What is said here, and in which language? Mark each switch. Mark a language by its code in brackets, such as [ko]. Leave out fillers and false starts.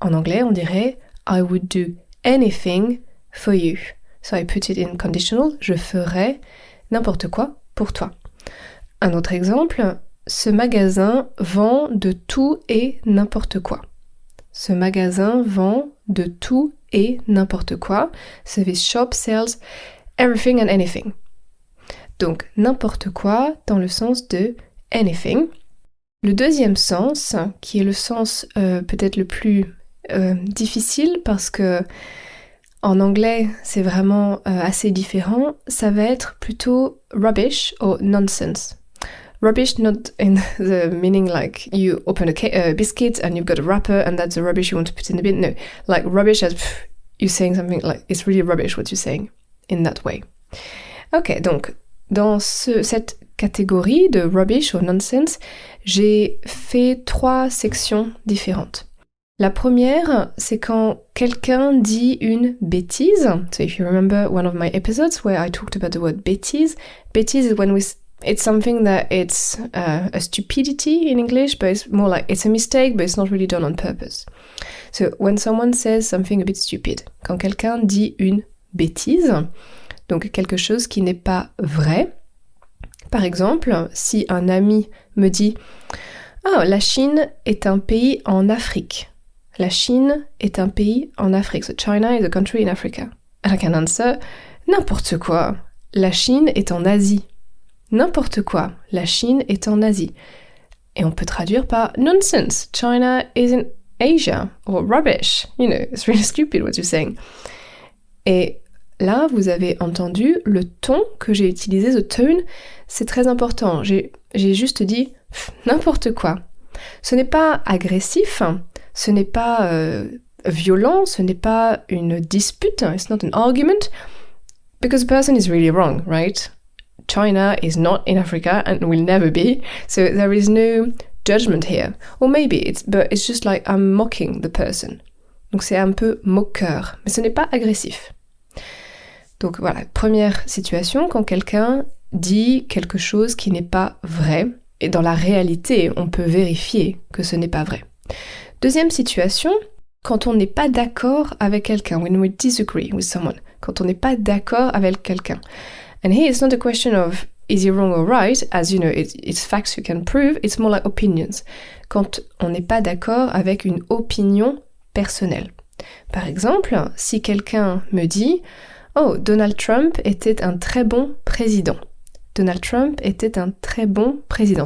[fr] En anglais, on dirait « [en] I would do anything for you ». So I put it in conditional, « [fr] je ferai n'importe quoi pour toi ». Un autre exemple, ce magasin vend de tout et n'importe quoi. Ce magasin vend de tout et n'importe quoi. [en] So this shop sells everything and anything. [fr] Donc, n'importe quoi dans le sens de anything. Le deuxième sens, qui est le sens peut-être le plus difficile parce que en anglais, c'est vraiment assez différent, ça va être plutôt rubbish ou nonsense. [en] Rubbish not in the meaning like you open a biscuit and you've got a wrapper and that's the rubbish you want to put in the bin. No, like rubbish as you're saying something like it's really rubbish what you're saying in that way. [fr] Ok, donc dans cette catégorie de rubbish ou nonsense, j'ai fait 3 sections différentes. La première, c'est quand quelqu'un dit une bêtise. [en] So if you remember one of my episodes where I talked about the word bêtise, bêtise is when it's something that it's a stupidity in English, but it's more like it's a mistake, but it's not really done on purpose. So when someone says something a bit stupid, [fr] quand quelqu'un dit une bêtise, donc quelque chose qui n'est pas vrai. Par exemple, si un ami me dit « Ah, la Chine est un pays en Afrique ». La Chine est un pays en Afrique. [en] So China is a country in Africa. And I can answer [fr] « N'importe quoi. La Chine est en Asie ». N'importe quoi. La Chine est en Asie. Et on peut traduire par « Nonsense. [en] China is in Asia. » Or « Rubbish. You know, it's really stupid what you're saying. [fr] » Et là, vous avez entendu le ton que j'ai utilisé, [en] the tone, [fr] c'est très important. J'ai juste dit « n'importe quoi ». Ce n'est pas agressif, ce n'est pas violent, ce n'est pas une dispute, [en] it's not an argument, because the person is really wrong, right? China is not in Africa and will never be, so there is no judgment here. Or maybe but it's just like I'm mocking the person. [fr] Donc c'est un peu moqueur, mais ce n'est pas agressif. Donc voilà, première situation, quand quelqu'un dit quelque chose qui n'est pas vrai, et dans la réalité, on peut vérifier que ce n'est pas vrai. Deuxième situation, quand on n'est pas d'accord avec quelqu'un, [en] when we disagree with someone, [fr] quand on n'est pas d'accord avec quelqu'un. [en] And here it's not a question of is he wrong or right, as you know, it's facts you can prove, it's more like opinions. [fr] Quand on n'est pas d'accord avec une opinion personnelle. Par exemple, si quelqu'un me dit « Oh, Donald Trump était un très bon président ». Donald Trump était un très bon président.